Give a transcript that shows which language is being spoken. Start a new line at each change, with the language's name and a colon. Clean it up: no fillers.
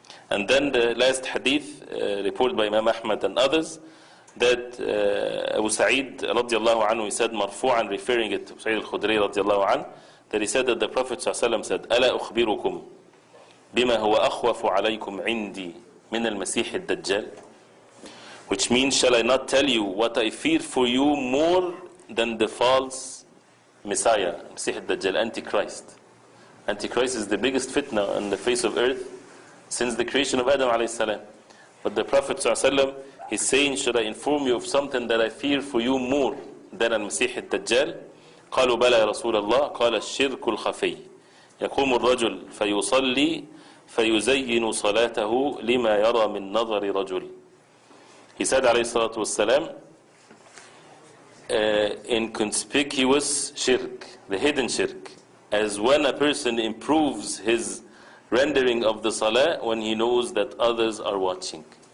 English: And then the last hadith reported by Imam Ahmad and others, that Abu Sa'id radiallahu anhu, he said marfu'an, referring it to Abu Sa'id al-Khudri radiallahu anhu, that he said that the Prophet sallallahu alaihi wasallam said,
Arabic: أَلَا أُخْبِرُكُمْ بِمَا هُوَ أَخْوَفُ عَلَيْكُمْ عِنْدِي مِنَ الْمَسِيحِ الدَّجَّالِ,
English: which means, shall I not tell you what I fear for you more than the false Messiah, Masih al-Dajjal, Antichrist. Antichrist is the biggest fitna on the face of earth since the creation of Adam alayhi salam. But the Prophet sallallahu alaihi wasallam, he's saying, should I inform you of something that I fear for you more than Masih al-Dajjal?
Arabic: قالوا بلى يا رسول الله قال الشرك الخفي يقوم الرجل فيصلي فيزين صلاته لما يرى من نظر رجل.
English: He said
Arabic: عليه الصلاة والسلام,
English: inconspicuous shirk, the hidden shirk, as when a person improves his rendering of the salah when he knows that others are watching.